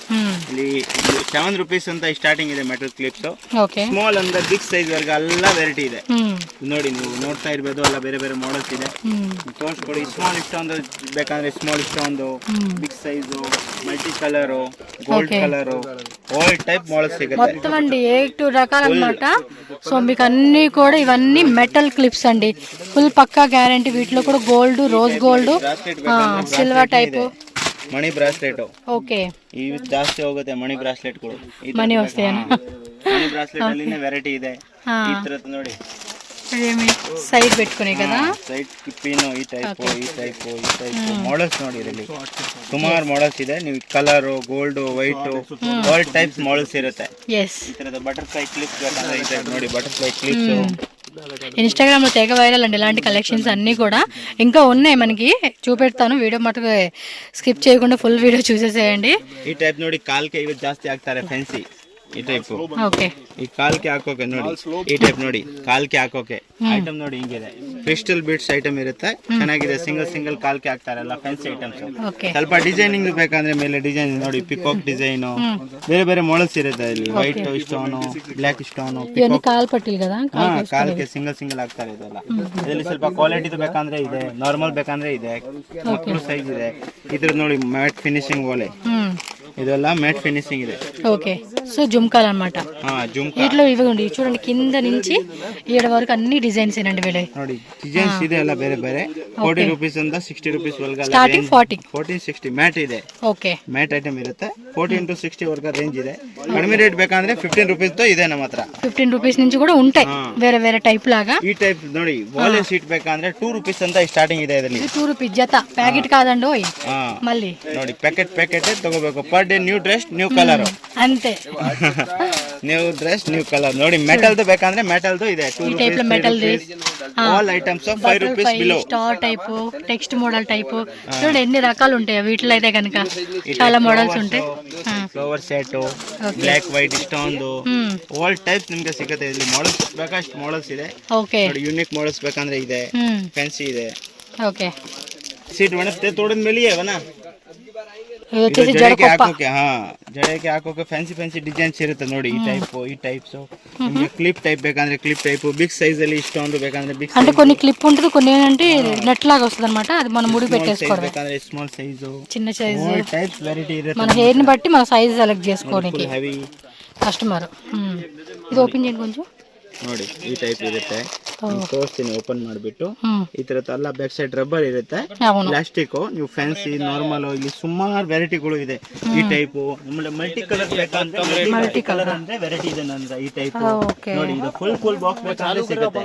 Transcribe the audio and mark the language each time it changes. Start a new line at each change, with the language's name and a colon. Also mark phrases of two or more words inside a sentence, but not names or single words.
Kannada: ಇಲ್ಲಿ 7 ರೂಪೀಸ್ ಅಂತ ಸ್ಟಾರ್ಟಿಂಗ್ ಇದೆ
English: metal clips.
Kannada: ಸ್ಮಾಲ್ ಅಂದ್ರೆ
English: big size
Kannada: ವರ್ಗ ಎಲ್ಲ ವೆರೈಟಿ ಇದೆ ನೋಡಿ. ನೀವು ನೋಡ್ತಾ ಇರ್ಬೋದು, ಎಲ್ಲ ಬೇರೆ ಬೇರೆ ಮಾಡಲ್ಸ್ ಇದೆ. ತೋರಿಸ್ಕೊಡಿ. ಸ್ಮಾಲ್ ಇಷ್ಟೊಂದು ಬೇಕಂದ್ರೆ ಸ್ಮಾಲ್ ಇಷ್ಟೊಂದು,
English: big size, multi color, gold color, all type models సిಗುತ್ತೆ.
Telugu: మొత్తం అండి 8 రకాలు అన్నమాట. సో మీకు అన్ని కూడా ఇవన్నీ
English: metal clips
Telugu: అండి. ఫుల్ పక్కా గ్యారంటీ. వీటిలో కూడా
English: gold, rose gold, silver type,
Kannada: ಮಣಿ ಬ್ರಾಸ್ಲೆಟ್. ಓಕೆ, ಇವು ಜಾಸ್ತಿ ಹೋಗುತ್ತೆ ಮಣಿ ಬ್ರಾಸ್ಲೆಟ್ಗಳು. ಮಣಿ ವಸ್ತೇನಾ? ಮಣಿ ಬ್ರಾಸ್ಲೆಟ್ ಅಲ್ಲಿನೇ ವೆರೈಟಿ ಇದೆ. ಈ ತರದ್ದು ನೋಡಿ,
Telugu: ಸೈಡ್ పెట్టుకునే కదా.
English: side pin,
Kannada: ಈ ಟೈಪ್ ಮಾಡಲ್ಸ್ ನೋಡಿ. ಇದರಲ್ಲಿ ಸುಮಾರು ಮಾಡಲ್ಸ್ ಇದೆ. ನೀವು ಕಲರ್, ಗೋಲ್ಡ್, ವೈಟ್,
English: all types
Kannada: ಮಾಡಲ್ಸ್ ಇರುತ್ತೆ. ಈ ತರದ
English: butterfly clips
Kannada: ಬೇಕಂದ್ರೆ ಈ ಟೈಪ್ ನೋಡಿ,
English: butterfly clips.
Telugu: ఇన్స్టాగ్రామ్ లో తెగ వైరల్ అండి ఇలాంటి కలెక్షన్స్ అన్నీ కూడా. ఇంకా ఉన్నాయి మనకి, చూపెడతాను. వీడియో మటుకు స్కిప్ చేయకుండా
English: full video
Telugu: చూసేసేయండి.
Kannada: ఈ టైప్ ನೋಡಿ ಕಾಲ್ಕೆ ಇವು ಜಾಸ್ತಿ ಆಗ್ತಾರೆ ಫ್ಯಾನ್ಸಿ. ಈ ಟೈಪ್ ಓಕೆ ಈ ಕಾಲ್ಗೆ ಹಾಕೋಕೆ ನೋಡಿ, ಈ ಟೈಪ್ ನೋಡಿ ಕಾಲ್ಗೆ ಹಾಕೋಕೆ ಐಟಮ್ ನೋಡಿ ಹಿಂಗಿದೆ.
English: crystal beads item
Kannada: ಇರುತ್ತೆ, ಚೆನ್ನಾಗಿದೆ. ಸಿಂಗಲ್ ಕಾಲ್ಗೆ ಹಾಕ್ತಾರಲ್ಲ
English: fancy items.
Kannada: ಓಕೆ ಸ್ವಲ್ಪ ಡಿಸೈನಿಂಗ್ ಬೇಕಂದ್ರೆ ಮೇಲೆ ಡಿಸೈನ್ ನೋಡಿ,
English: peacock design,
Kannada: ಬೇರೆ ಬೇರೆ ಮಾಡಲ್ಸ್ ಇರುತ್ತೆ ಇಲ್ಲಿ.
English: white stone, black stone,
Telugu: ಇವన్నీ ಕಾಲ್ ಪಟ್ಟಿಲ್ కదా
Kannada: ಕಾಲ್ಗೆ ಸಿಂಗಲ್ ಹಾಕ್ತಾರೆ ಇದೆಲ್ಲ. ಇದರಲ್ಲಿ ಸ್ವಲ್ಪ ಕ್ವಾಲಿಟಿ ಬೇಕಂದ್ರೆ ಇದೆ, ನಾರ್ಮಲ್ ಬೇಕಂದ್ರೆ ಇದೆ, ಮಕ್ಕಳು ಸೈಜ್ ಇದೆ. ಇದ್ರ ನೋಡಿ
English: matte finishing
Kannada: ಓಲೆ, ಇದೆಲ್ಲ
English: matte finishing
Kannada: ಇದೆ.
Telugu: ఓకే సో జుమ్కాలు అన్నమాట. జుమ్కా వీటిలో ఇవ్వండి చూడండి, కింద నుంచి ఈడ వరకు అన్ని డిజైన్స్ ఏనండి వీళ్ళ.
Kannada: ನೋಡಿ ಡಿಸೈನ್ಸ್ ಇದೆ ಎಲ್ಲ ಬೇರೆ ಬೇರೆ. 40 ರೂಪೀಸ್ ಇಂದ 60 ರೂಪೀಸ್ ವರೆಗೆ ಸ್ಟಾರ್ಟಿಂಗ್ 40 60 ಮ್ಯಾಟ್ ಇದೆ. ಓಕೆ
English: matte item
Kannada: ಇರುತ್ತೆ. 40 into 60 ವರೆಗೆ ರೇಂಜ್ ಇದೆ. ಕಡಿಮೆ ರೇಟ್ ಬೇಕಂದ್ರೆ 15 ರೂಪೀಸ್ తో ಇದೆ ನಮ್ಮ ಹತ್ರ.
Telugu: 15 ರೂಪೀಸ್ నుంచి కూడా ఉంటాయి వేరే వేరే టైప్ లాగా.
Kannada: ఈ టైప్ ನೋಡಿ ವಾಲೆ ಶೀಟ್ ಬೇಕಂದ್ರೆ 2 ರೂಪೀಸ್ ಅಂತ ಸ್ಟಾರ್ಟಿಂಗ್ ಇದೆ ಇದರಲ್ಲಿ. 2 ರೂಪೀಸ್ ಜತ, ಪ್ಯಾಕೆಟ್ ಕಾದಂడి ಓಯ್. మళ్ళీ ನೋಡಿ ಪ್ಯಾಕೆಟ್ ತಗೋಬೇಕು.
English: per day new dress new color
Telugu: అంతే.
English: new dress new color.
Kannada: ನೋಡಿ ಮೆಟಲ್ದು ಬೇಕಂದ್ರೆ ಮೆಟಲ್ದು ಇದೆ. 2
Telugu: ఈ టైప్ లో మెటల్ ది
English: all items 5 rupees below. star type, text model type
Telugu: చూడండి ఎన్ని రకాలు ఉంటాయి వీటిలో అయితే కనుక. చాలా మోడల్స్ ఉంటాయి.
English: flower set, black white stone, all types
Kannada: ನಿಮಗೆ ಸಿಗುತ್ತೆ ಇಲ್ಲಿ. ಮಾಡಲ್ಸ್ ಬೇಕಷ್ಟು ಮಾಡಲ್ಸ್ ಇದೆ. ಓಕೆ ನೋಡಿ
English: unique models
Kannada: ಬೇಕಂದ್ರೆ ಇದೆ, ಫ್ಯಾನ್ಸಿ ಇದೆ. ಓಕೆ ಸೀಟ್ ಬಣತೆ ತೋಡದ ಮೇಲೆ ಅವನ
Telugu: ఇది వచ్చేసి
Kannada: ಜಡೆಗೆ ಹಾಕೋಕೆ. ಜಡೆಗೆ ಹಾಕೋಕೆ
English: fancy designs
Kannada: ಇರುತ್ತೆ ನೋಡಿ. ಈ ಟೈಪ್ಸ್ ನಿಮಗೆ
English: clip type
Kannada: ಬೇಕಂದ್ರೆ
English: clip type, big size
Kannada: ಅಲ್ಲಿ ಇಷ್ಟೊಂದು ಬೇಕಂದ್ರೆ ಬಿಗ್
Telugu: అంటే కొన్ని క్లిప్ ఉంటుంది, కొన్ని ఏంటంటే నెట్ లాగా వస్తుంది అనమాట. అది మనం ముడి పెట్టేసుకోవడం.
Kannada: ಬೇಕಂದ್ರೆ
English: small size,
Telugu: చిన్న సైజ్,
English: all types variety ఇರುತ್ತೆ.
Telugu: మన హెయిర్ ని బట్టి మన సైజ్ సెలెక్ట్ చేసుకోవడానికి
Kannada: ಹೆವಿ
Telugu: కస్టమర్. ఇది ఓపెన్ చేయండి కొంచెం.
Kannada: ನೋಡಿ ಈ ಟೈಪ್ ಇರುತ್ತೆ. ತೋರಿಸ್ತೀನಿ ಓಪನ್ ಮಾಡಿಬಿಟ್ಟು. ಈ ತರದ ಎಲ್ಲ
English: back side rubber
Kannada: ಇರುತ್ತೆ, ಪ್ಲಾಸ್ಟಿಕ್. ನೀವು ಫ್ಯಾನ್ಸಿ ನಾರ್ಮಲ್ ಇಲ್ಲಿ ಸುಮಾರು ವೆರೈಟಿಗಳು ಇದೆ. ಈ ಟೈಪ್ ನಮ್ಮಲ್ಲಿ
English: multi color
Kannada: ಬೇಕಂದ್ರೆ
English: multi color
Kannada: ಅಂದ್ರೆ ವೆರೈಟಿ ಇದೆ ನಂದು. ಈ ಟೈಪ್ ನೋಡಿ, ಇದು
English: full box
Kannada: ಬೇಕಂದ್ರೆ ಸಿಗುತ್ತೆ.